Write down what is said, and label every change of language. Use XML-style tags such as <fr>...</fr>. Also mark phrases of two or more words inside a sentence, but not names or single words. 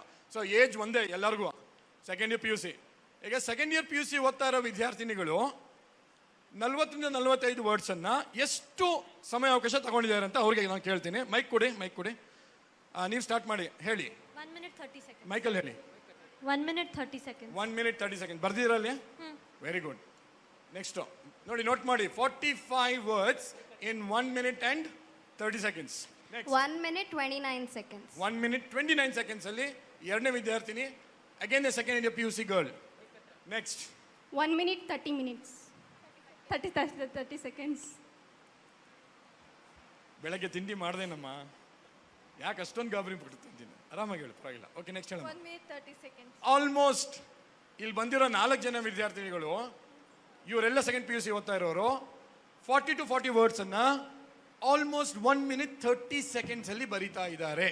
<kn>ಸೊ ಏಜ್ ಒಂದೇ ಎಲ್ಲರಿಗೂ,</kn> <en>second year</en> <kn>PUC. ಈಗ</kn> <en>second year</en> <kn>PUC ಓದ್ತಾ ಇರೋ ವಿದ್ಯಾರ್ಥಿನಿಗಳು 40 ರಿಂದ 45 ವರ್ಡ್ಸನ್ನು ಎಷ್ಟು ಸಮಯಾವಕಾಶ ತಗೊಂಡಿದ್ದಾರೆ ಅಂತ ಅವ್ರಿಗೆ ನಾನು ಕೇಳ್ತೀನಿ. ಮೈಕ್ ಕೊಡಿ. ನೀವು ಸ್ಟಾರ್ಟ್ ಮಾಡಿ, ಹೇಳಿ.</kn> <en>1 minute 30 seconds.</en> <kn>ಮೈಕಲ್ಲಿ ಹೇಳಿ.</kn> <en>1 minute 30 seconds. 1 minute 30 seconds</en> <kn>ಬರ್ದಿರಲ್ಲಿ?</kn> <en>very good.</en> <kn>ನೆಕ್ಸ್ಟ್ ನೋಡಿ, ನೋಟ್ ಮಾಡಿ.</kn> <en>45 words in 1 minute and 30 seconds. Next. 1 minute 29 seconds. 1 minute 29 seconds</en> <kn>ಅಲ್ಲಿ ಎರಡನೇ ವಿದ್ಯಾರ್ಥಿನಿ,</kn> <en>again the second year PUC girl.</en> <kn>ನೆಕ್ಸ್ಟ್</kn> <en>1 minute 30 minutes. 30 seconds.</en> <kn>ಬೆಳಗ್ಗೆ ತಿಂಡಿ ಮಾಡ್ದೇನಮ್ಮ, ಯಾಕೆ ಅಷ್ಟೊಂದು ಗಾಬರಿ ಬಿಡ್ತೀನಿ? ಆರಾಮಾಗಿ ಹೇಳು, ಪರವಾಗಿಲ್ಲ. ಓಕೆ, ನೆಕ್ಸ್ಟ್ ಹೇಳ.</kn> <en>1 minute 30 seconds.</en> <kn>ಆಲ್ಮೋಸ್ಟ್ ಇಲ್ಲಿ ಬಂದಿರೋ 4 ಜನ ವಿದ್ಯಾರ್ಥಿನಿಗಳು, ಇವರೆಲ್ಲ ಸೆಕೆಂಡ್ PUC ಓದ್ತಾ ಇರೋರು, 40 to 40 ವರ್ಡ್ಸ್ ಅನ್ನ ಆಲ್ಮೋಸ್ಟ್</kn> <en>1 minute 30 seconds</en> <kn>ಅಲ್ಲಿ ಬರೀತಾ ಇದ್ದಾರೆ.</kn>